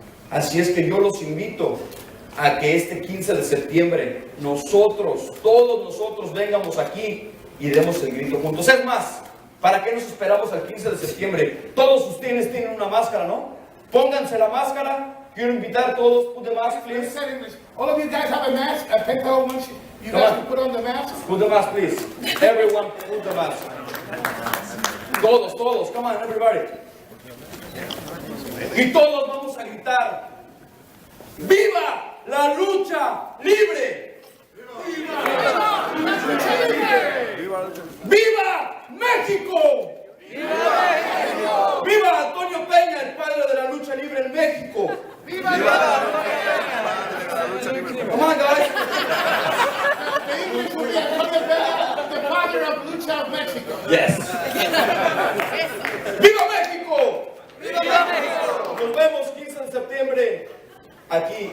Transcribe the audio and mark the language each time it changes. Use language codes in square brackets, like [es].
[es] Así es que yo los invito a que este 15 de septiembre nosotros, todos nosotros vengamos aquí y demos el grito juntos. Es más, ¿para qué nos esperamos al 15 de septiembre? Todos ustedes tienen una máscara, ¿no? Pónganse la máscara. Quiero invitar a todos. [en] Put the mask, please. All of you guys have a mask, a Pentagón Jr. You guys can put on the mask. Put the mask, please. Everyone, put the mask. Todos. Come on, everybody. [es] Y todos vamos a gritar: ¡Viva la lucha libre! ¡Viva la lucha libre! ¡Viva México! ¡Viva! ¡Viva Antonio Peña, el padre de la lucha libre en México! ¡Viva la lucha libre! [en] Come on, guys. The father of Lucha of Mexico. Yes. [es] ¡Viva México! ¡Viva México! Nos vemos 15 de septiembre aquí.